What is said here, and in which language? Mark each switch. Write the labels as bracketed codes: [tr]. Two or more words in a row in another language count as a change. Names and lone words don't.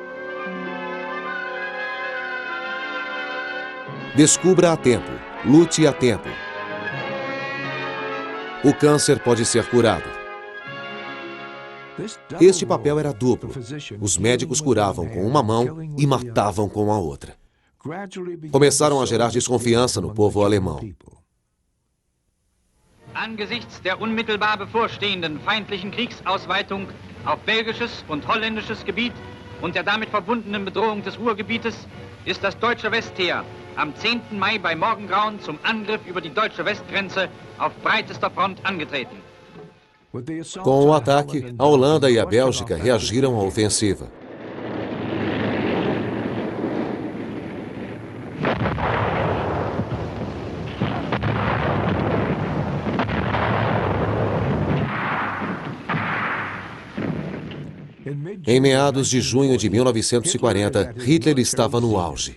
[pt] Descubra a tempo, lute a tempo. O câncer pode ser curado. Este papel era duplo. Os médicos curavam com uma mão e matavam com a outra. Começaram a gerar desconfiança no povo alemão. [de] Angesichts der unmittelbar bevorstehenden feindlichen Kriegsausweitung auf belgisches und holländisches Gebiet und der damit verbundenen Bedrohung des Ruhrgebietes ist das deutsche Westheer am 10. Mai bei Morgengrauen zum Angriff über die deutsche Westgrenze auf breitester Front angetreten. [pt] Com o ataque, a Holanda e a Bélgica reagiram à ofensiva. Em meados de junho de 1940, Hitler estava no auge.